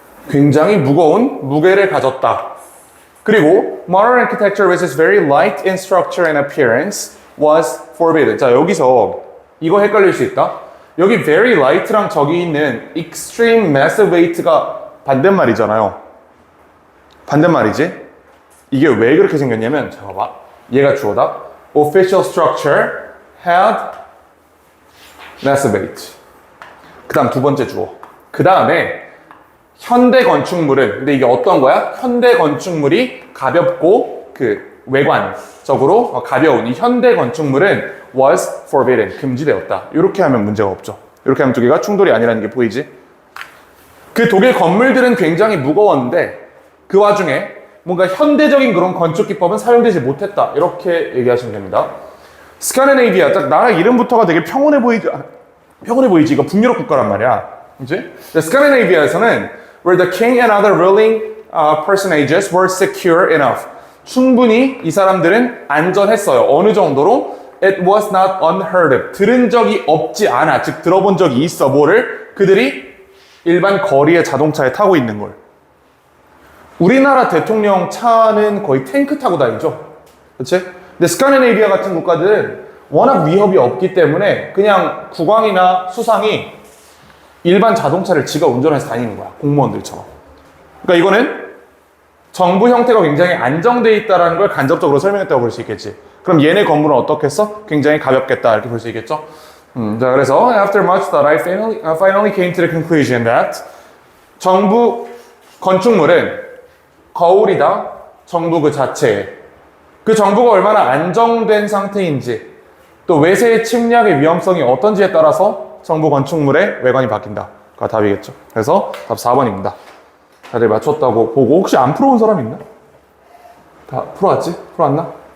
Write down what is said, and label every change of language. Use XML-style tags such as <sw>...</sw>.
<ko>굉장히 무거운 무게를 가졌다. 그리고</ko> <en>modern architecture which is very light in structure and appearance was forbidden.</en> <ko>자 여기서 이거 헷갈릴 수 있다. 여기 very light랑 저기 있는</ko> <en>extreme massive weight</en> <ko>가 반대말이잖아요. 반대말이지. 이게 왜 그렇게 생겼냐면 잠깐만. 얘가 주어다.</ko> <en>Official structure had massive weight.</en> <ko>그 다음 두 번째 주어. 그 다음에 현대 건축물은 근데 이게 어떤 거야? 현대 건축물이 가볍고 그 외관적으로 가벼운 이 현대 건축물은</ko> <en>was forbidden.</en> <ko>금지되었다. 이렇게 하면 문제가 없죠. 이렇게 하면 두 개가 충돌이 아니라는 게 보이지? 그 독일 건물들은 굉장히 무거웠는데 그 와중에 뭔가 현대적인 그런 건축 기법은 사용되지 못했다. 이렇게 얘기하시면 됩니다. 스카디네이비아, 딱 나라 이름부터가 되게 평온해 보이지? 이거 북유럽 국가란 말이야. 그치?</ko> <en>스카디네이비아에서는 where the king and other ruling personages were secure enough.</en> <ko>충분히 이 사람들은 안전했어요. 어느 정도로?</ko> <en>It was not unheard of.</en> <ko>들은 적이 없지 않아. 즉 들어본 적이 있어. 뭐를? 그들이 일반 거리의 자동차에 타고 있는 걸. 우리나라 대통령 차는 거의 탱크 타고 다니죠. 그치? 근데 스카디네이비아 같은 국가들은 워낙 위협이 없기 때문에 그냥 국왕이나 수상이 일반 자동차를 지가 운전해서 다니는 거야. 공무원들처럼. 그러니까 이거는 정부 형태가 굉장히 안정되어 있다는 걸 간접적으로 설명했다고 볼 수 있겠지. 그럼 얘네 건물은 어떻겠어? 굉장히 가볍겠다. 이렇게 볼 수 있겠죠. 자, 그래서</ko> <en>after much thought, I finally came to the conclusion that</en> <ko>정부 건축물은 거울이다. 정부 그 자체에. 그 정부가 얼마나 안정된 상태인지 또 외세의 침략의 위험성이 어떤지에 따라서 정부 건축물의 외관이 바뀐다가 답이겠죠. 그래서 답 4번입니다. 다들 맞췄다고 보고 혹시 안 풀어온 사람 있나? 다 풀어왔지? 풀어왔나?</ko>